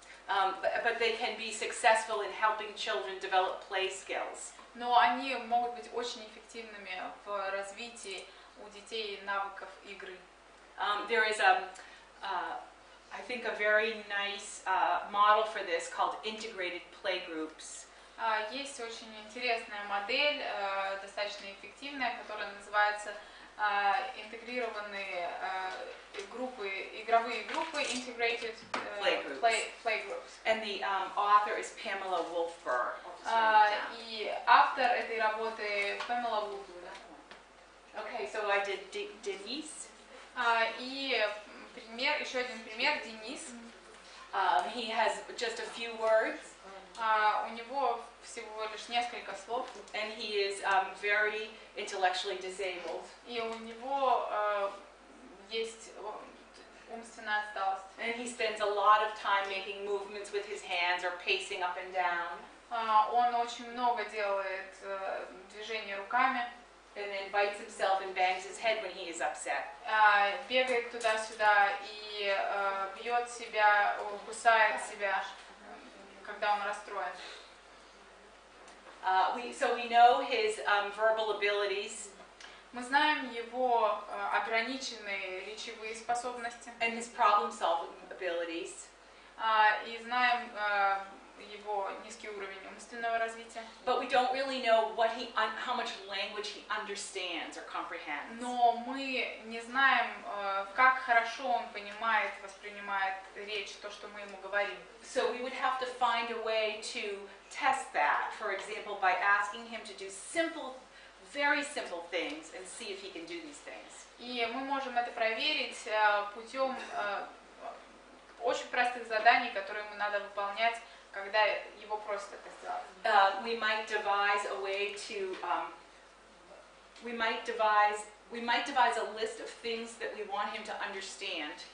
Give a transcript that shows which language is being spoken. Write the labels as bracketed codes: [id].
[en] But they can be successful in helping children develop play skills. [ru] Но они могут быть очень эффективными в развитии у детей навыков игры. [en] There is I think, a very nice model for this called integrated play groups. [ru] Есть очень интересная модель, достаточно эффективная, которая называется интегрированные группы, игровые группы, [en] integrated play groups. And the author is Pamela Wolfberg. [ru] И автор этой работы Pamela Wolfberg. [en] Okay, so I did Denise. [ru] И пример, еще один пример, Денис. [en] He has just a few words. [ru] У него всего лишь несколько слов. [en] And he is very intellectually disabled. [ru] И у него есть умственная отсталость. [en] And he spends a lot of time making movements with his hands or pacing up and down. [ru] Он очень много делает движений руками. [en] And then bites himself and bangs his head when he is upset. [ru] Бегает туда-сюда и бьет себя, кусает себя, когда он расстроен. [en] So we know his verbal abilities. [ru] Мы знаем его ограниченные речевые способности. [en] And his problem-solving abilities. [ru] И знаем его низкий уровень умственного развития. [en] But we don't really know how much language he understands or comprehends. [ru] Но мы не знаем, как хорошо он понимает, воспринимает речь, то, что мы ему говорим. [en] So we would have to find a way to test that, for example, by asking him to do very simple things and see if he can do these things. [ru] И мы можем это проверить путем очень простых заданий, которые ему надо выполнять, когда его просят это сделать. [en] We might devise a way to we might devise a list of things that we want him to understand.